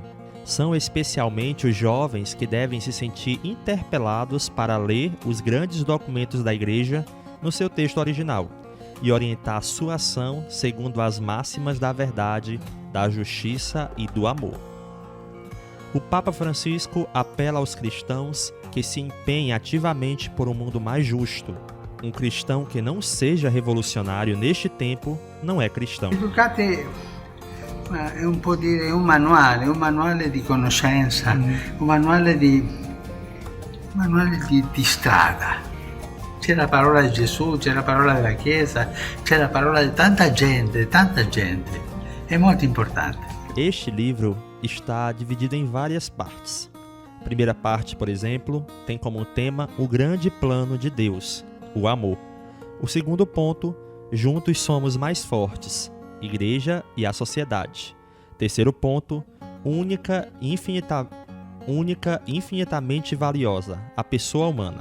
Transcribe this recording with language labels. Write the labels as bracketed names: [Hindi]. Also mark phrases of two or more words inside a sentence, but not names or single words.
[Portuguese] São especialmente os jovens que devem se sentir interpelados para ler os grandes documentos da Igreja no seu texto original e orientar sua ação segundo as máximas da verdade, da justiça e do amor. O Papa Francisco apela aos cristãos que se empenhem ativamente por um mundo mais justo. Um cristão que não seja revolucionário neste tempo não é cristão. [Italian] Educate è un po' dire un manuale di conoscenza, un manuale di strada. C'è la parola di Gesù, c'è la parola della Chiesa, c'è la parola di tanta gente. È molto importante. [Portuguese] Este livro está dividido em várias partes. A primeira parte, por exemplo, tem como tema o grande plano de Deus, o amor. O segundo ponto, juntos somos mais fortes, Igreja e a sociedade. Terceiro ponto, única e infinitamente valiosa, a pessoa humana.